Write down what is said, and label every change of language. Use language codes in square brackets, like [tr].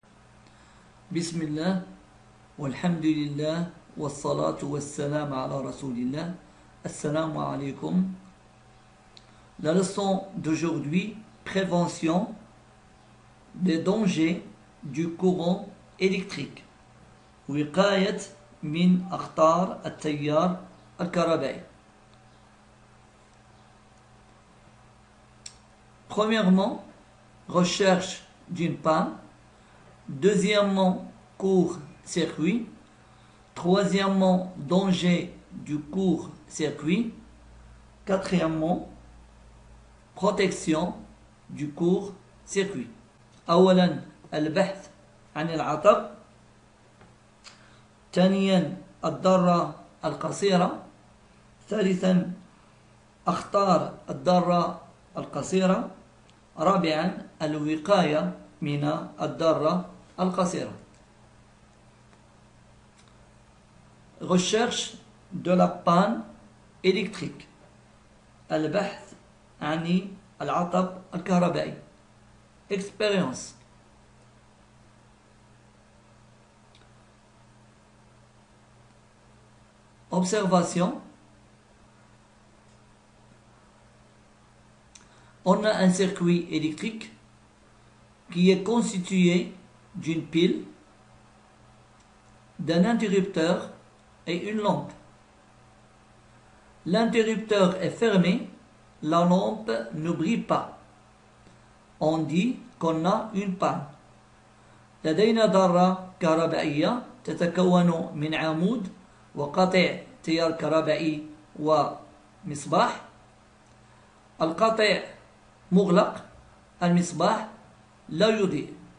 [ar] بسم الله والحمد لله والصلاة والسلام على رسول الله. Assalamu alaikum. [fr] La leçon d'aujourd'hui, prévention des dangers du courant électrique. [ar] وقاية من أخطار التيار الكهربائي. [fr] Premièrement, recherche d'une panne. Deuxièmement, court-circuit. Troisièmement, danger du court-circuit. Quatrièmement, protection du court-circuit. [ar] أولا البحث عن العطب. ثانيا الضرة القصيرة. ثالثا أخطار الضرة القصيرة. رابعا الوقاية من الضرة القصيرة. [fr] Recherche de la panne électrique. [ar] البحث عن العطب الكهربائي. [fr] Expérience. Observation. On a un circuit électrique qui est constitué d'une pile, d'un interrupteur et une lampe. L'interrupteur est fermé, la lampe ne brille pas. On dit qu'on a une panne. [ar] لدينا ضارة كهربائية تتكون من عمود وقطع تيار كهربائي ومصباح. القطع مغلق، المصباح لا يضيء.